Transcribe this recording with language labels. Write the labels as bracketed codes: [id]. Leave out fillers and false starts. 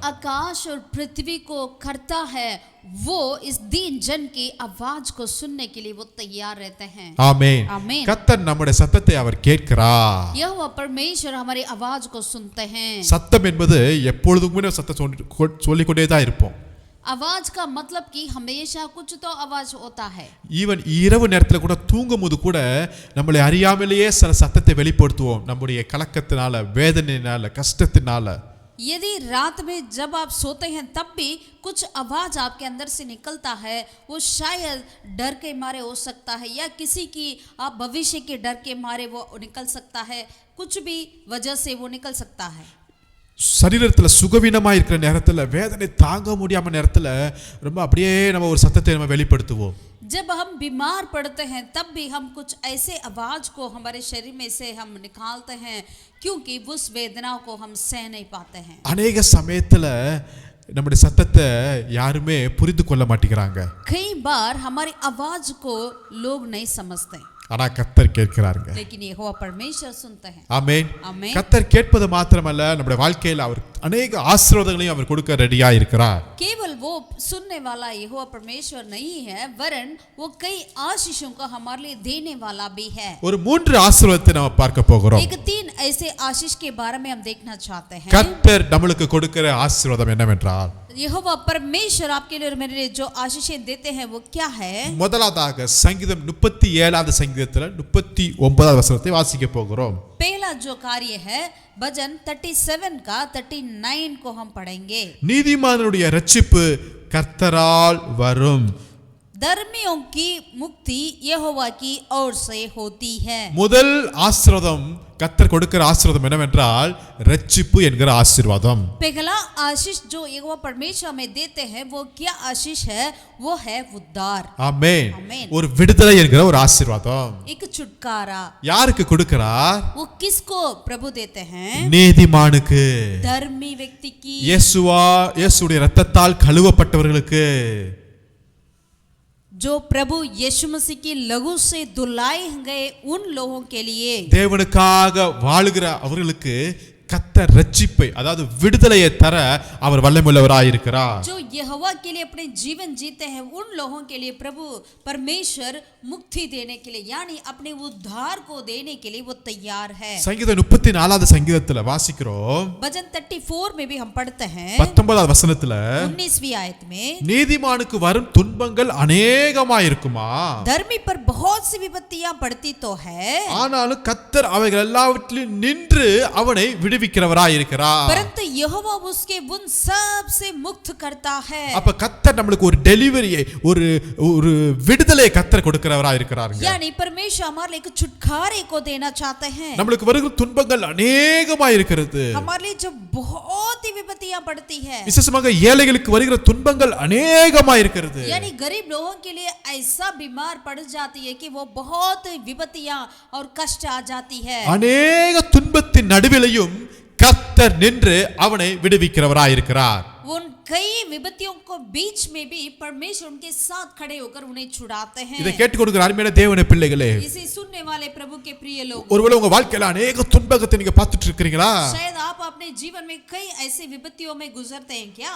[hi] जो आकाश और पृथ्वी को करता है वो इस दीन जन की आवाज को सुनने के लिए वो तैयार रहते हैं. [ta] ஆமென். [hi] आमीन. [ta] கர்த்தர் நம்முடைய சத்தத்தை அவர் கேட்கிறார். [hi] यहोवा परमेश्वर हमारी आवाज को सुनते हैं. [ta] சத்தம் என்பது எப்பொழுதுமே சத்தம் சொல்லிக்கொண்டே தான் இருப்போம். [hi] आवाज का मतलब कि हमेशा कुछ तो आवाज होता है. [ta] ஈவன் இரவு நேரத்துல கூட தூங்கும்போது கூட நம்மளை அறியாமலேயே சில சத்தத்தை வெளிப்படுத்துவோம். நம்முடைய கலக்கத்தினால, வேதனையினால, கஷ்டத்தினால. [hi] यदि रात में जब आप सोते हैं तब भी कुछ आवाज आपके अंदर से निकलता है. वो शायद डर के मारे हो सकता है या किसी की आप भविष्य के डर के मारे वो निकल सकता है. कुछ भी वजह से वो निकल सकता है. [ta] சரீரத்துல சுகவீனமா இருக்கிற நேரத்துல, வேதனை தாங்க முடியாம நேரத்துல ரொம்ப அப்படியே நம்ம ஒரு சத்தத்தை நம்ம வெளிப்படுத்துவோம். [hi] जब हम बीमार पड़ते हैं तब भी हम कुछ ऐसे आवाज को हमारे शरीर में से हम निकालते हैं क्योंकि उस वेदनाओं को हम सह नहीं पाते हैं. [ta] अनेक சமயத்துல நம்முடைய சத்தத்தை யாருமே புரிந்து கொள்ள மாட்டேங்கிறாங்க. [hi] कई बार हमारी आवाज को लोग नहीं समझते. [ta] ஆனா கர்த்தர் கேட்கிறாருங்க. [hi] लेकिन यहोवा परमेश्वर सुनते हैं. [ta] ஆமென். ஆமென். கர்த்தர் கேட்பது மாத்திரமல்ல, நம்முடைய வாழ்க்கையில அவர் अनेक ஆசீர்வாதங்களையும் அவர் கொடுக்க ரெடியா இருக்கிறார். [hi] केवल वो सुनने वाला यहोवा परमेश्वर नहीं है वरन वो कई आशीषों को हमारे लिए देने वाला भी है. [ta] ஒரு 3 ஆசீர்வாதத்தை நாம பார்க்க போகிறோம். [hi] एक 3 ऐसे आशीष के बारे में हम देखना चाहते हैं. [ta] கர்த்தர் நமக்கு கொடுக்கிற ஆசீர்வாதம் என்னவென்றால், [hi] यहोवा परमेश्वर आपके लिए और मेरे लिए जो आशीषें देते हैं वो क्या है. [ta] முதலாவதாக சங்கீதம் 37வது சங்கீதத்துல 39வது வசனத்தை வாசிக்க போகிறோம். [hi] पहला जो कार्य है भजन 37 का 39 को हम पढ़ेंगे. [ta] நீதிமானுடைய இரட்சிப்பு கர்த்தரால் வரும். [hi] धर्मियों की मुक्ति यहोवा की ओर से होती है. [ta] முதல் ஆசீர்வாதம் கர்த்தர் கொடுக்கிற ஆசீர்வாதம் என்னவென்றால் இரட்சிப்பு என்கிற ஆசீர்வாதம். [hi] पहला आशीष जो यहोवा परमेश्वर में देते हैं वो क्या आशीष है, वो है उद्धार. [ta] ஆமென். [hi] आमीन. [ta] ஒரு விடுதலை என்கிற ஒரு ஆசீர்வாதம். [hi] एक छुटकारा. [ta] யாருக்கு கொடுக்கிறார்? [hi] वो किसको प्रभु देते हैं? [ta] நீதிமானுக்கு, [hi] धर्मी व्यक्ति की. [ta] இயேசுடைய இரத்தத்தால் கழுவப்பட்டவர்களுக்கு, [hi] जो प्रभु यीशु मसीह की लहू से धुलाए गए उन लोगों के लिए. [ta] தேவனுக்காக வாழுகிற அவர்களுக்கு கர்த்தர் இரட்சிப்பை அதாவது விடுதலையை தர அவர் வல்லமையுள்ளவராய் இருக்கிறார். [hi] जो यहोवा के लिए अपने जीवन जीते हैं उन लोगों के लिए प्रभु परमेश्वर मुक्ति देने के लिए यानी अपने उद्धार को देने के लिए वो तैयार है. [ta] சங்கீதம் 34வது சங்கீதத்துல வாசிக்கிறோம். [hi] भजन 34 में भी हम पढ़ते हैं [ta] 19வது வசனத்துல [hi] 19वीं आयत में, [ta] நீதிமானுக்கு வரும் துன்பங்கள் அநேகமாய் இருக்குமா, [hi] धर्मी पर बहुत सी विपत्तियां पड़ती तो है, [ta] ஆனாலும் கர்த்தர் அவைகள் எல்லாவற்றிலும் நின்று அவனை விடுவிக்கிறவராய் இருக்கிறார். [hi] परंतु यहोवा उसके उन सब से मुक्त करता है. [ta] அப்ப கர்த்தர் நமக்கு ஒரு டெலிவரியை ஒரு விடுதலையை கர்த்தர் கொடுக்கிறவராய் இருக்கிறாருங்க. [hi] यानी परमेश्वर हमारे लिए एक छुटकारे को देना चाहते हैं. [ta] நமக்கு வருகிற துன்பங்கள் அநேகமாய் இருக்கிறது. [hi] हमारे लिए जो बहुत ही विपत्तियां पड़ती है, [ta] விசேஷமாக ஏழைகளுக்கு வருகிற துன்பங்கள் அநேகமாய் இருக்கிறது. [hi] यानी गरीब लोगों के लिए ऐसा बीमार पड़ जाती है कि वो बहुत विपत्तियां और कष्ट आ जाती है. [ta] அநேக துன்பத்தின் நடுவிலையும் கர்த்தர் நின்று அவனை விடுவிக்கிறவராய் இருக்கிறார். [hi] उन कई विपत्तियों को बीच में भी परमेश्वर उनके साथ खड़े होकर उन्हें छुड़ाते हैं. [ta] இதை கேட்டுக்கொண்டிருக்கிற அருமையான தேவனுடைய பிள்ளைகளே, [hi] इसे सुनने वाले प्रभु के प्रिय लोग, [ta] ஒருவேளை உங்க வாழ்க்கையில அநேக துன்பத்தை நீங்க பார்த்துட்டு இருக்கிறீங்களா? [hi] शायद आप अपने जीवन में कई ऐसे विपत्तियों में गुजरते हैं क्या?